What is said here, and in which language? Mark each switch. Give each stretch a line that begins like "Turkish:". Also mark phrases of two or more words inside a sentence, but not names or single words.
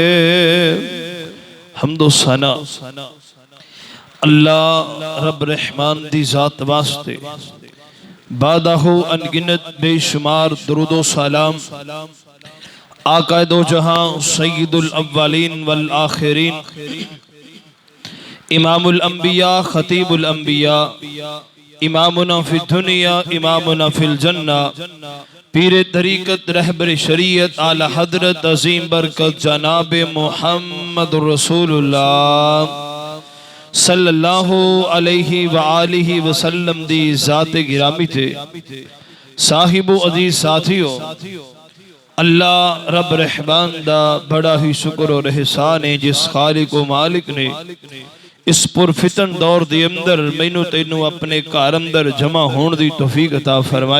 Punjabi: ਹਮਦੋ ਸਨਾ ਅੱਲਾਹ ਰੱਬ ਰਹਿਮਾਨ ਦੀ ਜ਼ਾਤ ਵਾਸਤੇ ਬਾਅਦਹੂ ਅਣਗਿਣਤ ਬੇਸ਼ੁਮਾਰ ਦਰੂਦੋ ਸਲਾਮ ਆਕਾ ਦੋ ਜਹਾਂ
Arabic: سيد الأولين والآخرين, إمام الأنبياء خطيب الأنبياء إمامنا في الدنيا إمامنا في الجنة,
Punjabi: ਪੀਰੇ ਤਰੀਕਤ ਰਹਿਬਰ ਸ਼ਰੀਅਤ ਆਲਾ ਹਜ਼ਰਤ ਅਜ਼ੀਮ ਬਰਕਤ ਜਨਾਬ ਮੁਹੰਮਦ ਰਸੂਲੁੱਲਾਹ
Arabic: صلى الله عليه وآله وسلم
Punjabi: ਦੀ ਜ਼ਾਤ ਗਿਰਾਮੀ ਥੇ। ਸਾਹਿਬੋ ਅਜ਼ੀਜ਼ ਸਾਥੀਓ ਅੱਲਾਹ ਰੱਬ ਰਹਿਮਾਨ ਦਾ ਬੜਾ ਹੀ ਸ਼ੁਕਰ ਔਰ ਅਹਿਸਾਨ ਹੈ ਜਿਸ ਖ਼ਾਲਿਕ ਵ ਮਾਲਿਕ ਨੇ ਇਸ ਪੁਰਫ਼ਿਤਨ ਦੌਰ ਦੇ ਅੰਦਰ ਮੈਨੂੰ ਤੈਨੂੰ ਅਪਨੇ ਘਰ ਅੰਦਰ ਜਮ੍ਹਾ ਹੋਣੇ ਦੀ ਤੌਫ਼ੀਕ ਅਤਾ ਫ਼ਰਮਾਈ।